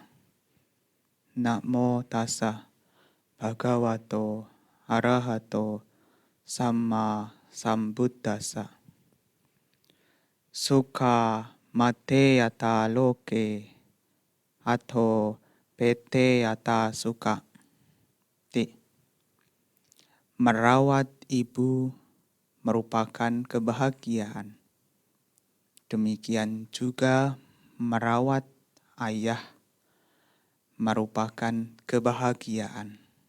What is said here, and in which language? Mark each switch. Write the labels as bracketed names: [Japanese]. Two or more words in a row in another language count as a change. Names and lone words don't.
[Pali] Namo tassa bhagavato arahato samma sambuddhassa. Sukha mate yata loke atho pete yata sukha. [Indonesian] Merawat ibu merupakan kebahagiaan. Demikian juga merawat ayah merupakan kebahagiaan.